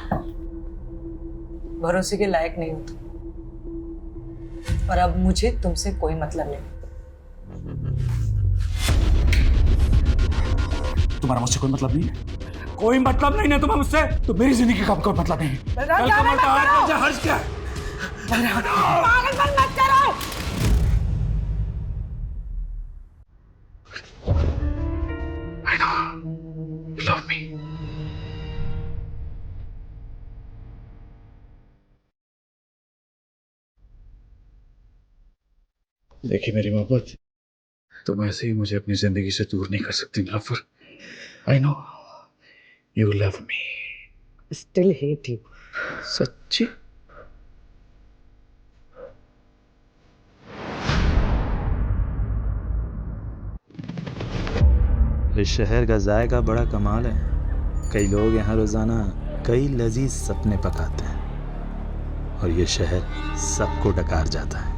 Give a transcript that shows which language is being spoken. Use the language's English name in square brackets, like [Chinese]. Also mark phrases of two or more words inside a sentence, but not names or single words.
[Hindi] भरोसे के लायक नहीं हो तुम। और अब मुझे तुमसे कोई मतलब नहीं। तुम्हारा मुझसे कोई मतलब नहीं है? कोई मतलब नहीं है तुम्हें मुझसे? तो मेरी जिंदगी का कोई मतलब नहीं है। कल का मरता आज मुझे हर्ष क्या है? पागलपन मत करो। [English] I know. You love me. [Hindi] देखिए मेरी मोहब्बत, तुम ऐसे ही मुझे अपनी जिंदगी से दूर नहीं कर सकती नीलोफर। [English] I know. You love me. Still hate you. [Hindi] सच्ची? इस शहर का जायका बड़ा कमाल है। कई लोग यहाँ रोज़ाना कई लजीज सपने पकाते हैं और ये शहर सबको डकार जाता है।